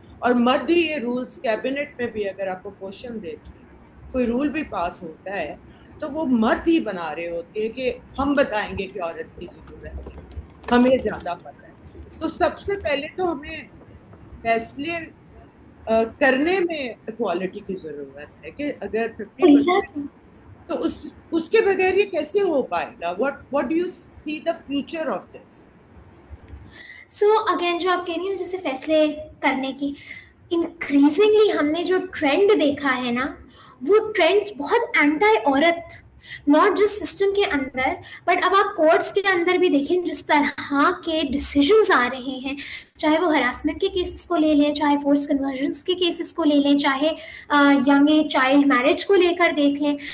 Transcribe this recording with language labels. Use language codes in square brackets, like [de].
[ur] اور مرد ہی یہ رولز، کیبنٹ میں بھی اگر آپ کو کوشچن دیکھیں، کوئی رول بھی پاس ہوتا ہے تو وہ مرد ہی بنا رہے ہوتے ہیں کہ ہم بتائیں گے کہ عورت کی ضرورت ہے، ہمیں زیادہ پتہ ہے. تو سب سے پہلے تو ہمیں فیصلے کرنے میں اکوالٹی کی ضرورت ہے کہ اگر 50% تو اس کے بغیر یہ کیسے ہو پائے گا. [en] what do you see the future of this؟ [ur] So again جو آپ کہہ رہی ہیں جیسے فیصلے کرنے کی، انکریزنگلی ہم نے جو ٹرینڈ دیکھا ہے نا، وہ ٹرینڈ بہت اینٹائی عورت، ناٹ جسٹ سسٹم کے اندر بٹ اب آپ کورٹس کے اندر بھی دیکھیں جس طرح کے ڈیسیجنز آ رہے ہیں، چاہے وہ ہراسمنٹ کے کیسز کو لے لیں، چاہے فورس کنورژنس کے کیسز کو لے لیں، چاہے ینگ چائلڈ میرج کو لے کر دیکھ لیں.